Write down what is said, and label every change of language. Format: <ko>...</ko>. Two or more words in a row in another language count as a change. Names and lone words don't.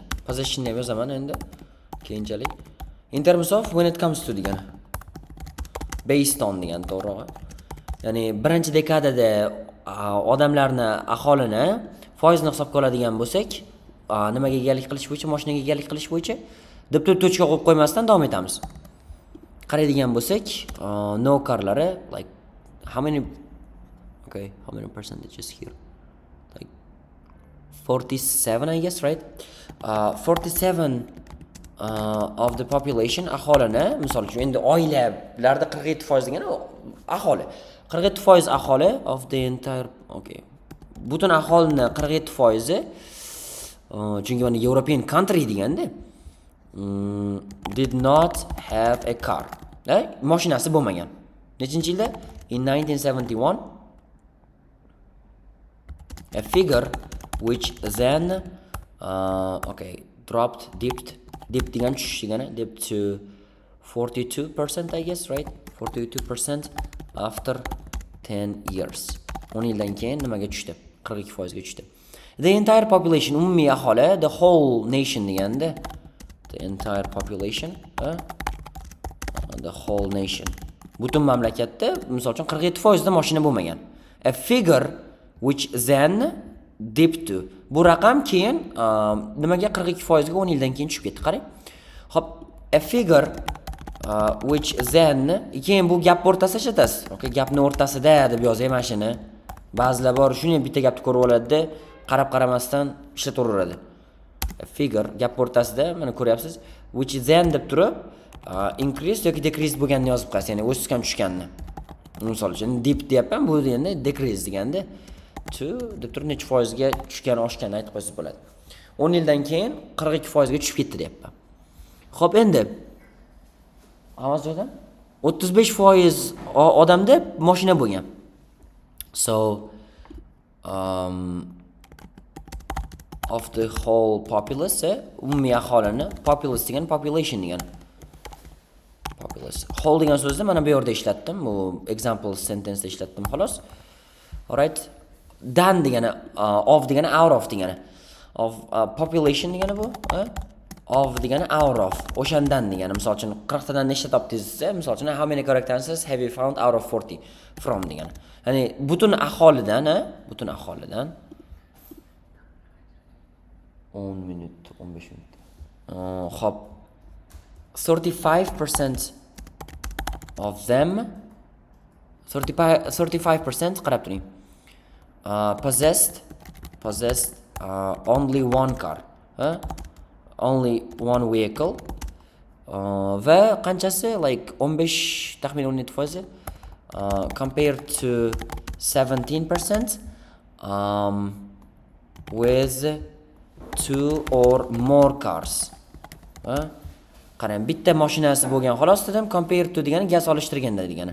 <uz>Possession deb yozaman endi keyinchalik.</uz> <en>In terms of when it comes to degani. Based on</en> <uz>degani to'g'rirog'i. Ya'ni birinchi dekadada odamlarni, aholini foizni hisobga oladigan bo'lsak, nimaga egalik qilish bo'yicha, mashinaga egalik qilish bo'yicha deb to'chka qo'yib qo'ymasdan davom etamiz. Qaraydigan bo'lsak,</uz> <en>no carlari like how many percentages here? Like 47, I guess, right?</en> <uz>47</uz> <en>of the population</en> <uz>aholini, misol uchun endi oilalarda 47% degani aholi.</uz> <en>47% aholi of the entire, okay.</en> <uz>Butun aholini</uz> <en>47%,</en> <uz>chunki mana</uz> <en>European country deganda, did not have a car.</en> <uz>Mashinasi bo'lmagan. Nechinchi yilda?</uz> <en>In 1971, a figure which then dipped</en> <uz>degan tushish degani,</uz> <en>dipped to 42%, I guess, right? 42% after 10 years.</en> <uz>10 yildan keyin nimaga tushdi? 42% ga tushdi.</uz> <en>The entire population,</en> <uz>umumiy aholi,</uz> <en>the whole nation deganda, the entire population, the whole nation.</en> <uz>Butun mamlakatda, misol uchun 47% da mashina bo'lmagan.</uz> <en>A figure which then dipped to.</en> <uz>Bu raqam keyin nimaga 42% ga 10 yildan keyin tushib ketdi, qarang. Xo'p,</uz> <en>a figure which then,</en> <uz>keyin bu gap o'rtasida ishlatasiz. Okay, gapning o'rtasida deb yozay mana shuni. Ba'zilar bor, shuni bitta gapni ko'rib oladi-da, qarab-qaramasdan ishlataveradi.</uz> <en>A figure</en> <uz>gap o'rtasida, mana ko'ryapsiz,</uz> <en>which then</en> <uz>deb turib, increase yoki decrease bo'lganini yozib qo'yasiz, ya'ni o'sgan tushganini. Misol uchun dip deyapman, bu endi decrease deganda to deb turib necha foizga tushgan, oshganini aytib qo'ysangiz bo'ladi. 10 yildan keyin 42% ga tushib ketdi deyapman. Xo'p, endi hammasi joyda 35% odamda mashina bo'lgan.</uz> <en>So of the whole populace,</en> <uz>umumiy aholini, populace degan population degan. Populace. Whole degan so'zni mana bu yerda ishlatdim. Bu</uz> <en>example sentence</en> <uz>da ishlatdim xolos. Alright. Dan degani,</uz> <en>of degani, out of degani. Of population</en> <uz>degani bu,</uz> <en>of degani out of.</en> <uz>O'shandan degani. Misol uchun 40 tadan nechta topdingiz desa, misol uchun</uz> <en>how many correct answers have you found out of 40 from</en> <uz>degani. Ya'ni butun aholidan, butun aholidan 10 minut, 15 minut. Hop. 35%</uz> <en>of them,</en> <uz>35% qarab turing.</uz> <en>Possessed only one car, only one vehicle.</en> <uz>Va qanchasi, like 15 taxminan 17%,</uz> <en>compared to 17% with 2 or more cars.</en> <uz>Qarang, bitta mashinasi bo'lgan, xolos dedim.</uz> <en>Compare to</en> <uz>degani ga solishtirganda degani.</uz>